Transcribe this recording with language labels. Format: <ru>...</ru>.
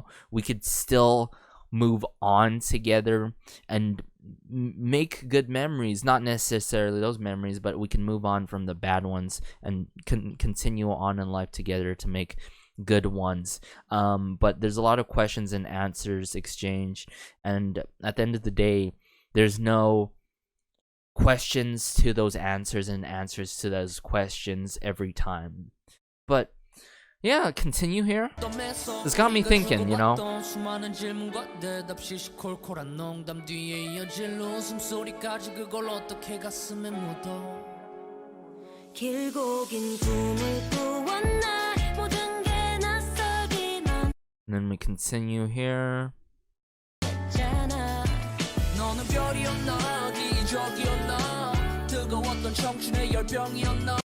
<en>We could still move on together and make good memories, not necessarily those memories, but we can move on from the bad ones and continue on in life together to make good ones. But there's a lot of questions and answers exchanged, and at the end of the day, there's no questions to those answers and answers to those questions every time. But yeah, continue here. This got me thinking,</en> <ko>수많은 질문과 대답 시시콜콜한 농담 뒤에 이어질 웃음소리까지 그걸 어떻게 가슴에 묻어 길고 긴 꿈을 꾸었나 모든 게 낯설긴 한</ko> <en>And then we continue here.</en> <ko>너는 별이었나 기적이었나 뜨거웠던 청춘의 열병이었나</ko>